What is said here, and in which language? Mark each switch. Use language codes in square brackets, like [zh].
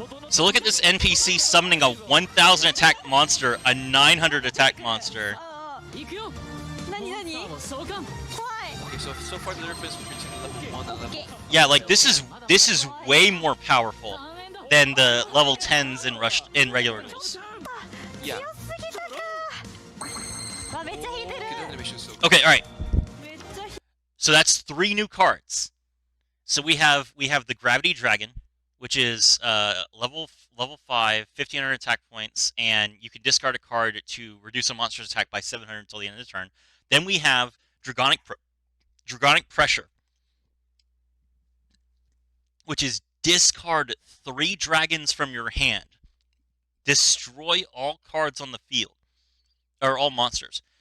[en] So look at this NPC summoning a 1,000 attack monster, a 900 attack monster. [ja] 行くよ何何怖い [en] Okay, so far the difference between level 1 and level Yeah, like this is way more powerful than the level 10s in regular duels. Yeah. [ja] 強すぎたかわめっちゃ引いてる [en] Okay, the animation's so Okay, all right. [ja] めっちゃ引い [en] So that's 3 new cards. So we have the Gravity Dragon, which is level 5, 1,500 attack points, and you can discard a card to reduce a monster's attack by 700 until the end of the turn. Then we have Dragonic Pressure, which is discard 3 dragons from your hand, destroy all cards on the field, or all monsters.